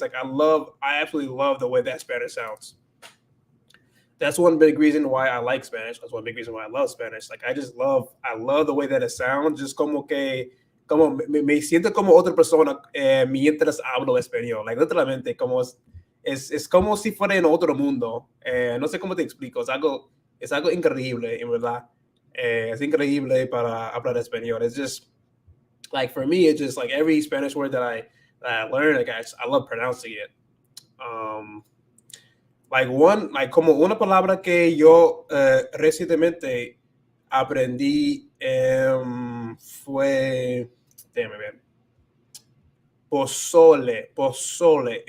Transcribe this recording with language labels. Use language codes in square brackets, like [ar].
[en] Like I absolutely love the way that Spanish sounds. That's one big reason why I like Spanish. That's one big reason why I love Spanish. Like I love the way that it sounds. [es] Just como me siento como otra persona mientras hablo español. Like literalmente como es como si fuera en otro mundo. No sé cómo te explico, es algo increíble, en verdad. Es increíble para hablar español. [en] It's just, like, for me, it's just like every Spanish word that I learn, like, I love pronouncing it. [es] Um, like como una palabra que yo recientemente aprendí fue, déjame ver, pozole, pozole.